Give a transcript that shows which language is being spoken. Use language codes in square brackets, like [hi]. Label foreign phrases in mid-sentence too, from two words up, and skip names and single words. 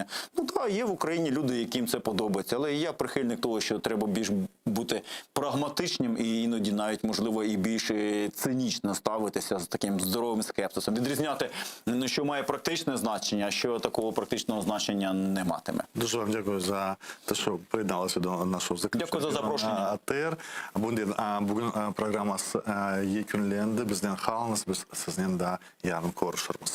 [uk] Ну так, є в Україні люди, яким це подобається, але я прихильник того, що треба більш бути прагматичним і іноді навіть, можливо, і більш цинічно ставитися з таким здоровим скепсисом. Відрізняти, що має практичне значення, а що такого практичного значення не матиме. Дуже вам дякую за те, що приєдналися до нашого заключення. Дякую за запрошення. АТР. [crh] Bugün programımız yekünlendi. Bizden kalınız. Biz sizden de yarın görüşürüz.